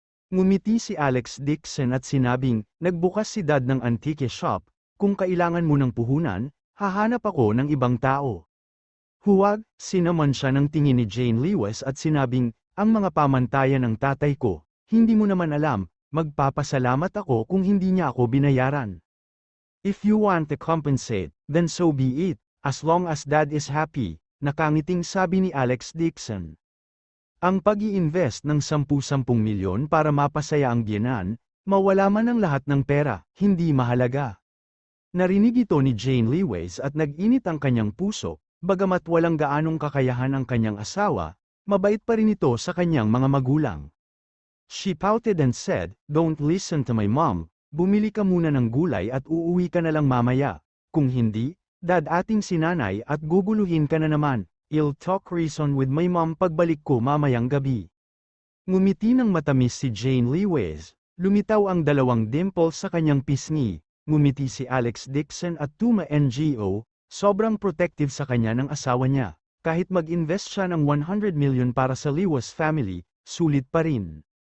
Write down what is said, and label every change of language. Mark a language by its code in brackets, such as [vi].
[tl] Ngumiti si Alex Dixon at sinabing, "Nagbukas si dad ng antique shop, kung kailangan mo ng puhunan, hahanap ako ng ibang tao." Huwag, sinaman siya ng tingin ni Jane Lewis at sinabing, "Ang mga pamantayan ng tatay ko, hindi mo naman alam, magpapasalamat ako kung hindi niya ako binayaran. [en] If you want to compensate, then so be it, as long as dad is happy," [tl] nakangiting sabi ni Alex Dixon. Ang pag-i-invest ng 10 milyon para mapasaya ang biyenan, mawala man ang lahat ng pera, hindi mahalaga. Narinig ito ni Jane Lewis at nag-init ang kanyang puso, bagamat walang gaanong kakayahan ang kanyang asawa, mabait pa rin ito sa kanyang mga magulang. [en] She pouted and said, "Don't listen to my mom. [tl] Bumili ka muna ng gulay at uuwi ka na lang mamaya. Kung hindi, dad ating sinanay at guguluhin ka na naman. [en] I'll talk reason with my mom [tl] pagbalik ko mamayang gabi." Ngumiti ng matamis si Jane Lewis. Lumitaw ang 2 dimples sa kanyang pisngi. Ngumiti si Alex Dixon at Tuma NGO, sobrang protective sa kanya ng asawa niya. Kahit mag-invest siya ng 100 million para sa Lewis family, sulit pa rin.